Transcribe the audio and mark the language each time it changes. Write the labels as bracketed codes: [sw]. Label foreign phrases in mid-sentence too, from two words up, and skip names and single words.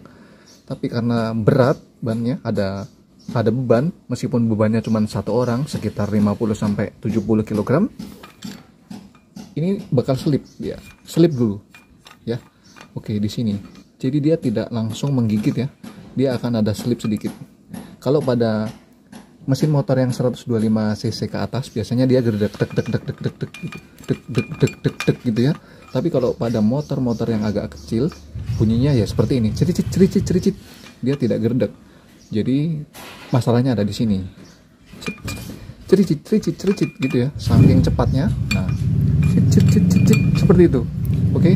[id] Tapi karena berat bannya, ada beban, meskipun bebannya cuma satu orang, sekitar 50-70 kg, ini bakal selip ya, selip dulu, ya. Oke, di sini. Jadi dia tidak langsung menggigit ya, dia akan ada selip sedikit. Kalau pada mesin motor yang 125 cc ke atas, biasanya dia gerdek dek dek dek dek dek dek dek dek dek dek dek gitu ya. Tapi kalau pada motor-motor yang agak kecil, bunyinya ya seperti ini, cericit cericit cericit, dia tidak gerdek. Jadi masalahnya ada di sini, cericit cericit cericit gitu ya, saking cepatnya. Nah, seperti itu. Oke.